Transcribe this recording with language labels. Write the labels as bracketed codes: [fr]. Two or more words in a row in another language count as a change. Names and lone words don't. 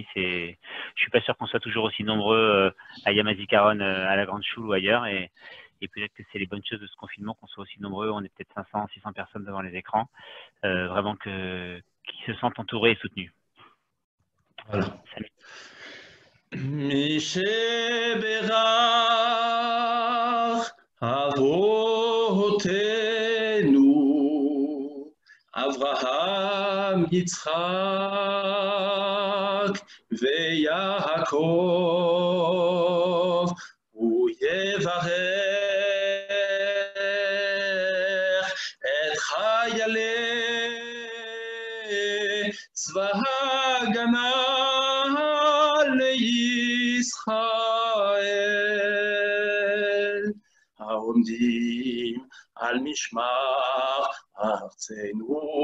[fr] Je suis pas sûr qu'on soit toujours aussi nombreux à Yom HaZikaron, à la Grande Choule ou ailleurs, et peut-être que c'est les bonnes choses de ce confinement qu'on soit aussi nombreux. On est peut-être 500, 600 personnes devant les écrans, vraiment qui se sentent entourés et soutenus. Voilà. [he] מי שברך אבותינו אברהם, יצחק ויעקב ויברך את חיילי צבא הגנה לישראל העומדים על משמר ארצנו